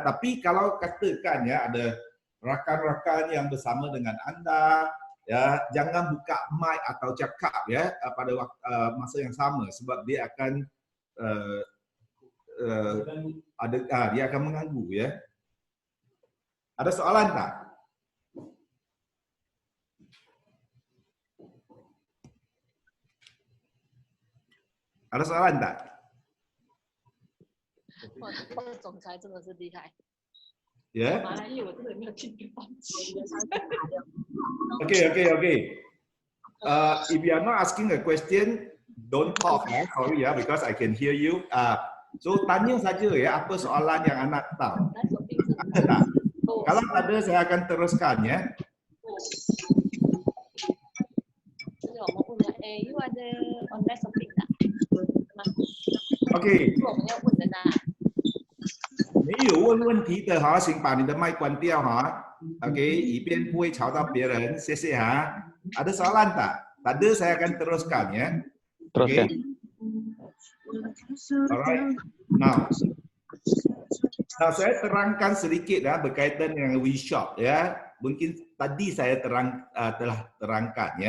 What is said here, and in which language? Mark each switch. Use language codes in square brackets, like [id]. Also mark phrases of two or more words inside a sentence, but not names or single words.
[ms] Tapi kalau katakan ya ada rakan-rakan yang bersama dengan anda, ya jangan buka mic atau cakap ya pada masa yang sama sebab dia akan dia akan mengganggu ya. Ada soalan tak? Ada soalan tak? [zh] 哇，这个总裁真的是厉害。 [en] Yeah. [zh] 马来语我真的没有听懂。 [en] Okay. If you are not asking a question, don't talk. Sorry ya, because I can hear you. [ms] So tanya saja ya apa soalan yang anda tahu. Ada tak? Kalau ada, saya akan teruskan ya. You ada [en] online shopping [ms] tak? [en] Okay. [zh] 是我们要问的呢。没有问问题的哈，请把你的麦关掉哈。OK， 以便不会吵到别人，谢谢哈。 [ms] Ada soalan tak? Tak ada, saya akan teruskan ya. Teruskan. [en] Alright. [ms] Now, saya terangkan sedikit ya berkaitan dengan WeShop ya. Mungkin tadi saya telah terangkan ya.